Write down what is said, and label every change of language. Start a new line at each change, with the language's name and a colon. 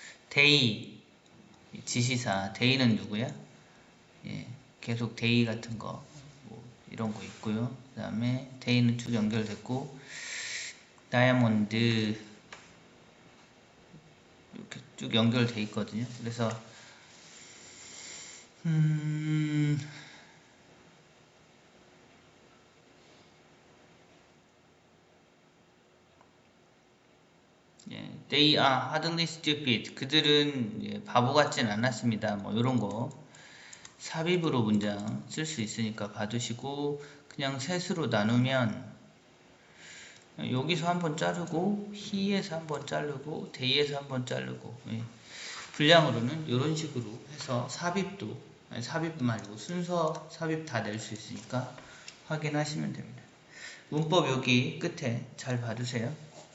Korean: they 지시사 they는 누구야? 계속 they 같은 거 이런 거 있고요. 그 다음에 they는 쭉 연결됐고, 다이아몬드 이렇게 쭉 연결돼 있거든요. 그래서
English: they are hardly stupid.
Korean: 그들은 바보 같진 않았습니다. 뭐 이런 거 삽입으로 문장 쓸 수 있으니까 봐두시고, 그냥 셋으로 나누면 여기서 한번 자르고 he에서 한번 자르고 they에서 한번 자르고, 분량으로는 이런 식으로 해서 삽입도, 삽입 말고 순서 삽입 다 낼 수 있으니까 확인하시면 됩니다. 문법 여기 끝에 잘 봐두세요.